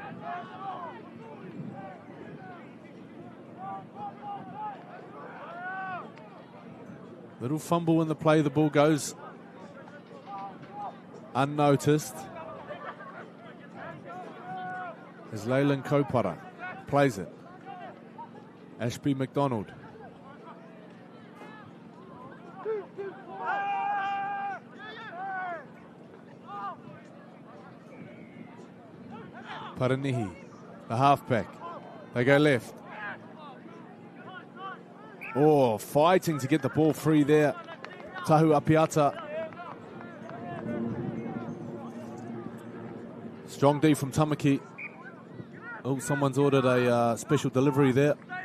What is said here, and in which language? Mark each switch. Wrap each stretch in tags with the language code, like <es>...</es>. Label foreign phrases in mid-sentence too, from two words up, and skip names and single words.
<en>Little fumble in the play, the ball goes unnoticed. As Leyland Kopara plays it. Ashby McDonald. Paranihi, the halfback. They go left. Oh, fighting to get the ball free there. Tahu Apiata. Strong D from Tamaki. Oh, someone's ordered a special delivery there.</en>